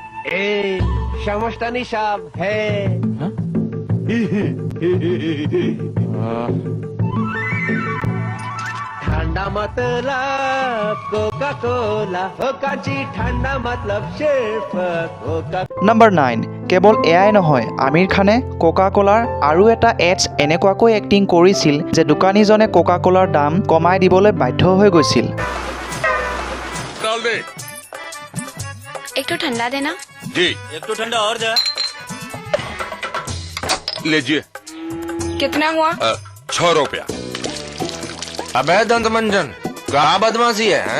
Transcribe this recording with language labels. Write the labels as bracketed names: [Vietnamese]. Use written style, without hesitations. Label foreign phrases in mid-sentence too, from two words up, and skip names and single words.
[Hindi] ए समझता नहीं साहब है हाँ? ठंडा मतलब कोका कोला हो कांची ठंडा मतलब सिर्फ कोका [Assamese] নাম্বাৰ 9 কেৱল এয়াই নহয় আমিৰ খানে কোকা কোলাৰ আৰু এটা এডছ এনেকুৱাকৈ এক্টিং কৰিছিল যে দোকানীজনে কোকা কোলাৰ দাম কমাই দিবলৈ বাধ্য হৈ গৈছিল [Hindi] डाल दे एक तो ठंडा देना जी एक तो ठंडा और जा लीजिए कितना हुआ 6 रुपया अबे दंत मंजन कहा बदमाशी है हैं?